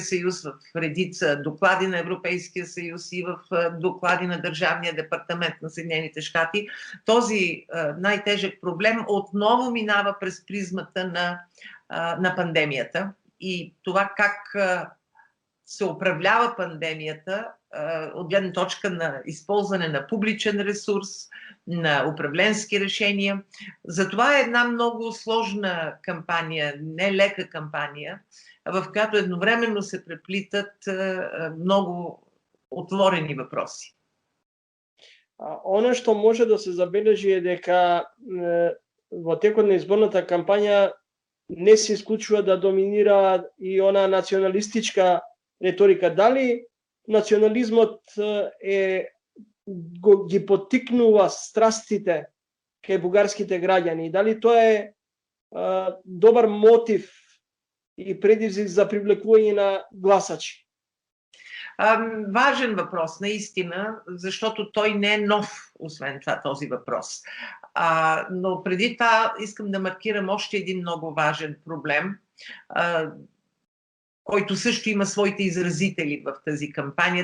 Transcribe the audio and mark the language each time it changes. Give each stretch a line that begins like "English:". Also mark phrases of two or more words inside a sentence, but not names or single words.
Bulgarian: съюз, в редица доклади на Европейския съюз и в доклади на Държавния департамент на Съединените щати, този най-тежък проблем отново минава през призмата на пандемията и това как се управлява пандемията от гледна точка на използване на публичен ресурс, на управленски решения. Затова е една много сложна кампания, не лека кампания, в която едновременно се преплитат много отворени въпроси.
Macedonian: Оно што може да се забележи е дека во текот на изборната кампања не се исклучува да доминира и она националистичка реторика. Дали национализмот ги поттикнува страстите кај бугарските граѓани? Дали тоа е добар мотив и предизвик за привлекување на гласачи?
Bulgarian: Важен въпрос, наистина, защото той не е нов, освен това, този въпрос. Но преди това искам да маркирам още един много важен проблем, който също има своите изразители в тази кампания.